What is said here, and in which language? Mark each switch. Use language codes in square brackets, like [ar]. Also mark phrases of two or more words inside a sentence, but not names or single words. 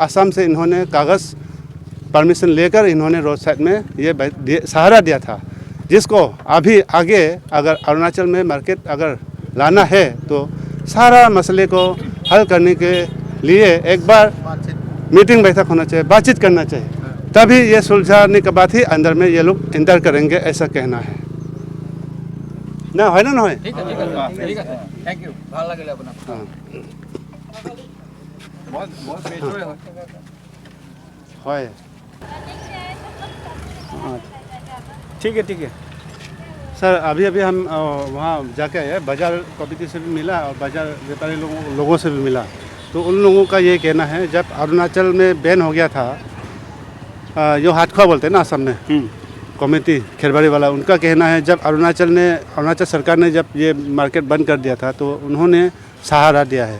[hi] असम से इन्होंने कागज़ परमिशन लेकर इन्होंने रोड साइड में ये सहारा दिया था, जिसको अभी आगे अगर अरुणाचल में मार्केट अगर लाना है तो सारा मसले को हल करने के लिए एक बार मीटिंग बैठक होना चाहिए, बातचीत करना चाहिए, तभी ये सुलझाने के बाद ही अंदर में ये लोग इंटर करेंगे, ऐसा कहना है ना, है ना है। ठीक है [en] thank you [as] ভাল লাগিলে আপোনাক হয়। [hi] ठीक है सर अभी हम वहाँ जाके आए, बाजार कमेटी से भी मिला और बाजार व्यापारी लोगों से भी मिला। तो उन लोगों का ये कहना है, जब अरुणाचल में बैन हो गया था, जो हाथखा बोलते हैं ना असम में, कमेटी खेरबाड़ी वाला, उनका कहना है जब अरुणाचल सरकार ने जब ये मार्केट बंद कर दिया था तो उन्होंने सहारा दिया है।